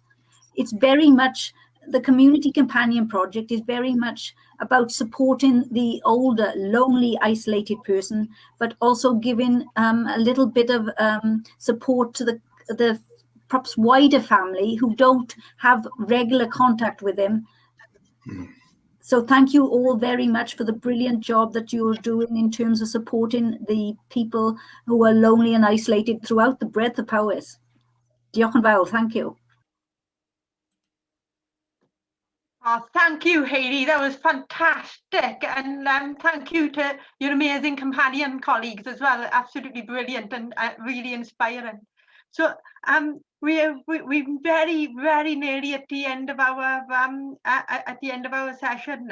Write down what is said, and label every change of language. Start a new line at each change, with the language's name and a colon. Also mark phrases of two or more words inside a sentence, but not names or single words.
English: It's very much, the Community Companion Project is very much about supporting the older, lonely, isolated person, but also giving a little bit of support to the perhaps wider family who don't have regular contact with them. So thank you all very much for the brilliant job that you're doing in terms of supporting the people who are lonely and isolated throughout the breadth of Powys.
Welsh: Diolch yn fawr,
English: thank you. Oh, thank you, Hayley. That was fantastic. And thank you to your amazing companion colleagues as well. Absolutely brilliant and really inspiring. So we're very, very nearly at the end of our session.